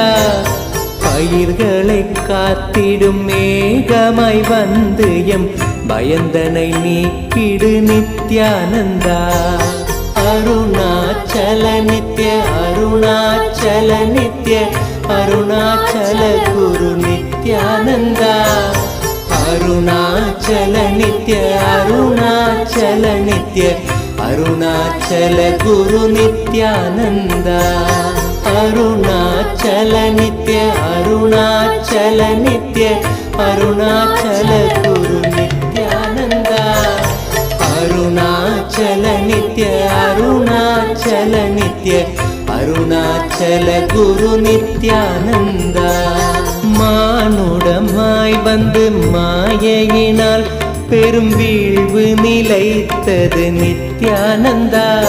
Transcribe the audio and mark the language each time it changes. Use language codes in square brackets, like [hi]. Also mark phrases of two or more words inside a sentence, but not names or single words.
[ta] பயிர்களை காத்திடும் மேகமாய் வந்து பயந்தனை நீக்கிடு நித்யானந்தா. [sa] अरुणाचल नित्य अरुणाचल नित्य अरुणाचल गुरु नित्यानंद अरुणाचल नित्य अरुणाचल नित्य अरुणाचल गुरु नित्यानंद अरुणाचल नित्य अरुणाचल नित्य अरुणाचल गुरु नित्यानंद अरुणाचल नित्य अरुणाचल नित्य अरुणाचल गुरु नित्यानंद [ta] மானுடமாய் வந்து மாயையினால் பெரும் வீழ்வு நிலைத்தது நித்யானந்தா